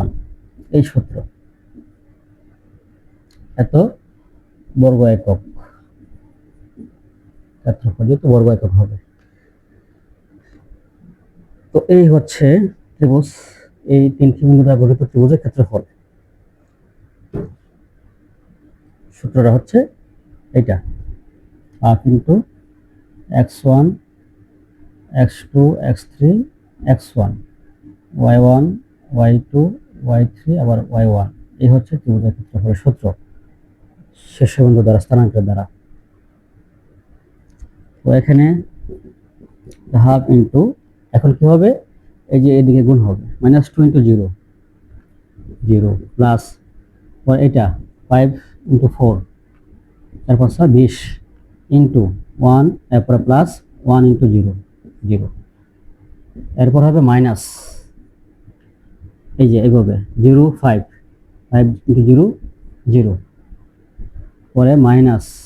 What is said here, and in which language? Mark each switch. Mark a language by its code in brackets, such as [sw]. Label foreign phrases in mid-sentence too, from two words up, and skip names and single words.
[bn] এই সূত্র, এত বর্গ একক ক্ষেত্রফল, যেহেতু বর্গ একক হবে। তো এই হচ্ছে ত্রিভুজ, এই তিনটি বিন্দু দ্বারা গঠিত ত্রিভুজের ক্ষেত্রফল। সূত্রটা হচ্ছে এটা, [en] half into [bn] x1 x2 x3 x1, y1 y2 y3 আবার y1। এই হচ্ছে ত্রিভুজের ক্ষেত্রফলের সূত্র শীর্ষবিন্দু দ্বারা, স্থানাঙ্কের দ্বারা। তো এখানে [en] half into, [bn] এখন কি হবে, এই যে এদিকে গুণ হবে, -2 ইন্টু 0 0 প্লাস এটা 5 ইন্টু 4, তারপর 20 ইন্টু 1, এরপরে প্লাস 1 ইন্টু 0 0, এরপর হবে মাইনাস, এই যে এইভাবে 0 5 5 ইন্টু 0 0, পরে মাইনাস